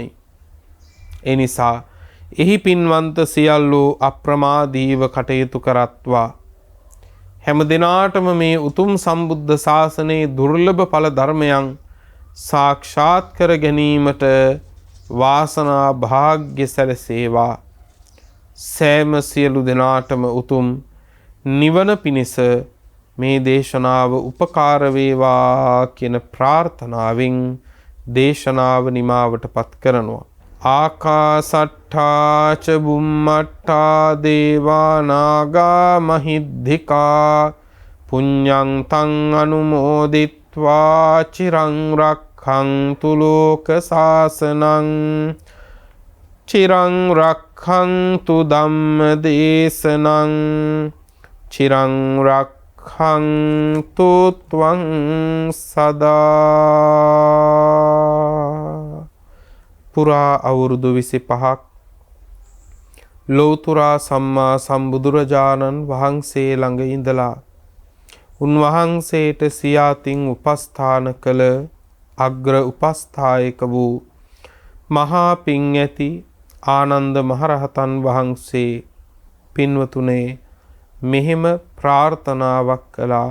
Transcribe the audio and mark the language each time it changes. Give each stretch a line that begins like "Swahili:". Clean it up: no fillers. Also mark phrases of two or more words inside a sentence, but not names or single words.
Sinhala: ඒ නිසා එහි පින්වන්ත සියල්ලෝ අප්‍රමාදීව කටයුතු කරත්වා හැම දිනාටම මේ උතුම් සම්බුද්ධ ශාසනයේ දුර්ලභ ඵල ධර්මයන් සාක්ෂාත් කර ගැනීමට වාසනා භාග්‍ය සැලසේවා. සෑම සියලු දෙනාටම උතුම් නිවන පිණිස මේ දේශනාව උපකාර වේවා කියන ප්‍රාර්ථනාවෙන් දේශනාව නිමාවට පත් කරනවා.
Pali: ආකාසට්ඨා ච බුම්මට්ඨා දේවා නාග මහිද්దికා පුඤ්ඤං තං අනුමෝදිත්වා චිරං රක්ඛන්තු ලෝක සාසනං චිරං රක්ඛන්තු ධම්ම දේශනං චිරං රක්ඛන්තු ත්වං සදා.
Sinhala: පුරා අවුරුදු 25ක් ලෝතුරා සම්මා සම්බුදුරජාණන් වහන්සේ ළඟ ඉඳලා උන්වහන්සේට සියාතින් උපස්ථාන කළ අග්‍ර උපස්ථායක වූ මහා පිං ඇති ආනන්ද මහරහතන් වහන්සේ පින්වතුනේ මෙහෙම ප්‍රාර්ථනාවක් කළා.